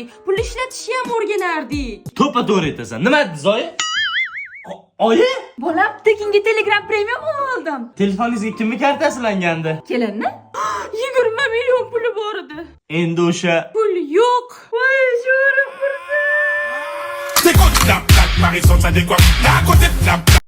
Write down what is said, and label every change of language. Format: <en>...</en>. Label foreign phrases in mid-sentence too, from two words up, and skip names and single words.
<uz>Pul ishlatishni ham o'rganardik. To'ppa to'g'ri aytasan. Nima dedi Zoya? Oyi? Bolam, tekinga Telegram premium oldim. Telefoningizga kimning kartasi ulangandi? Kelinni? 20 million puli bor edi. Endi o'sha Pul yo'q. Voy, sho'rim qursin.</uz> <fr>C'est quoi la plaque, Marisol, ça décoiffe. La côté de la plaque.</fr>